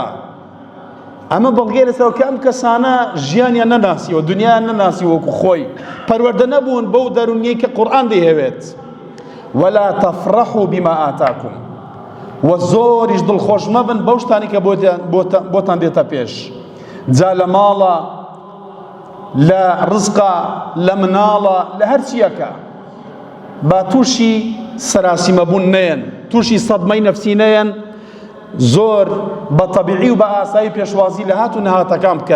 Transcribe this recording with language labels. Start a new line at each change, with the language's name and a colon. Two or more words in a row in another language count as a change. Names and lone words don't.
Central Kurdish: ئەمە بەڵگەی لەسەرەوە کە ئەم کەسانە ژیانیان نەناسیوە، دنیایان نەناسیوە وەکو خۆی، پەروەردە نەبوون بەو دەرونیەی کە قورئان دەیهەوێت.
Arabic: ولا تفرحوا بما آتاكم،
Central Kurdish: و زۆریش دڵخۆش مەبن بەو شتانی کە بۆتان دێتە پێش، جا لە ماڵە، لە ڕزقە، لە مناڵە، لە هەر چیەکە، با تووشی سەراسیمەبوون نەیەن، تووشی سەدمەی نەفسی نەیەن، زۆر بە تەبیعی و بە ئاسایی پێشوازی لە هات و نەهاتەکان بکەن.